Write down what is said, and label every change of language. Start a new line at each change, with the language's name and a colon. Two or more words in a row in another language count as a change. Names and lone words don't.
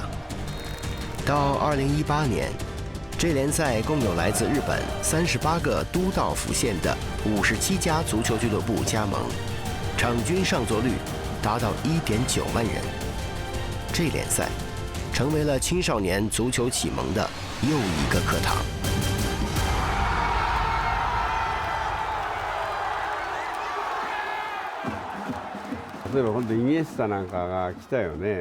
Chinese: 到2018年，J 联赛共有来自日本38个都道府县的57家足球俱乐部加盟，场均上座率达到1.9万人。J 联赛成为了青少年足球启蒙的又一个课堂。
Japanese: 例えば今度イニエスタなんかが来たよね。